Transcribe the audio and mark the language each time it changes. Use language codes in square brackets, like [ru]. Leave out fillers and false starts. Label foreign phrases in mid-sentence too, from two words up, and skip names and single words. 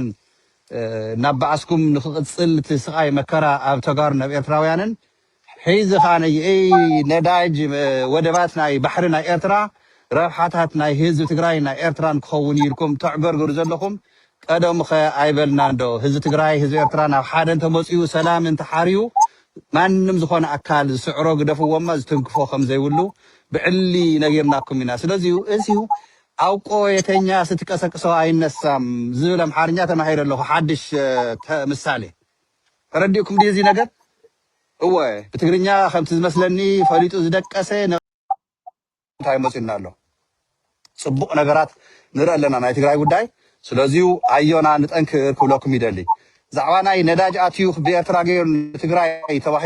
[ti] ናብ ባዕስኩም ንክቕጽል እቲ ስቃይ መከራ ኣብ ተጋሩ ናብ ኤርትራውያንን ሒዚ ከዓ ነዳጅ ወደባት ናይ ባሕሪ ናይ ኤርትራ ረብሓታት ናይ ህዝቢ ትግራይ ናይ ኤርትራን ክኸውን ኢልኩም ተዕገርግሩ ዘለኹም ቀደም ኸ ኣይበልና እንዶ ህዝቢ ትግራይ ህዝቢ ኤርትራ ናብ ሓደ እንተመፅኡ ሰላም እንተሓርዩ ማንም ዝኾነ ኣካል ዝስዕሮ ግደፍዎማ ዝትንክፎ ከም ዘይብሉ ብዕሊ ነጊርናኩም ኢና። ስለዚሁ እዚሁ [am] አውቆ የተኛ ስትቀሰቅሰው አይነሳም [ti] ዝብል አምሓርኛ ተማሂረ ኣለኹ ሓድሽ ምሳሌ ተረዲእኩም ዲዚ ነገር እወ ብትግርኛ ከምቲ ዝመስለኒ ፈሊጡ ዝደቀሰ እንታይ መፅና ኣሎ ጽቡቕ ነገራት ንርኢ ኣለና ናይ ትግራይ ጉዳይ። ስለዚሁ ኣዮና ንጠንክር ክብለኩም ይደሊ ዛዕባ ናይ ነዳጅ ኣትዩ ብኤርትራ ገይሩ ንትግራይ ተባሂሉ